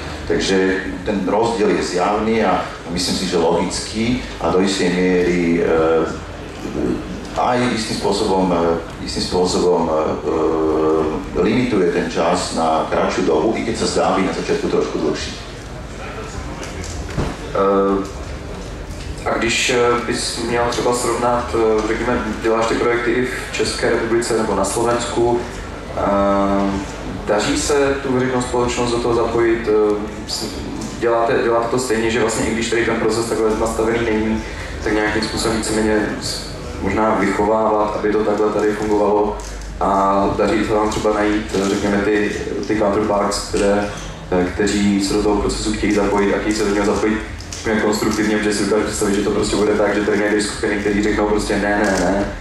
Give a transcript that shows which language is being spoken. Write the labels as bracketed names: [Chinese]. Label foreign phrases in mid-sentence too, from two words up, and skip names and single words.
[Slovak] Takže ten rozdiel je zjavný a myslím si, že logický a do istej miery aj istým spôsobom limituje ten čas na kratšiu dobu, i keď sa zdá byť na začiatku trošku dlhší. [Czech] A když bys měl třeba srovnat, řekněme, děláš ty projekty i v České republice nebo na Slovensku, daří se tu veřejnou společnost do toho zapojit, děláte to stejně, že vlastně i když tady ten proces takhle nastavený není, tak nějakým způsobem víceméně možná vychovávat, aby to takhle tady fungovalo a daří se vám třeba najít, řekněme, ty counterparts, kteří se do toho procesu chtějí zapojit a chtějí se do něho zapojit konstruktivně, protože si dokážu představit, že to prostě bude tak, že tady nějaké skupiny, kteří řeknou prostě ne.